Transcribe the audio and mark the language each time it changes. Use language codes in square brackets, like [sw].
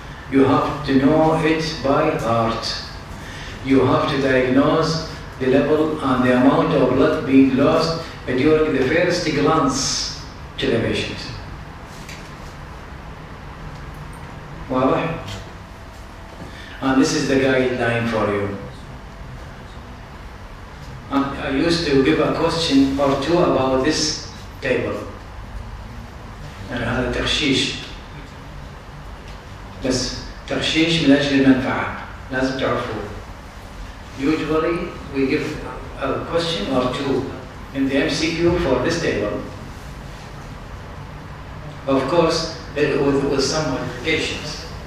[en] You have to know it by heart. You have to diagnose the level and the amount of blood being lost during the first glance to the patient. [ar] واضح? [en] And this is the guideline for you. And I used to give a question or two about this table. [ar] يعني هذا تخشيش بس تخشيش من أجل المنفعة لازم تعرفوه. [en] Usually we give a question or two in the MCQ for this table. Of course, with some modifications.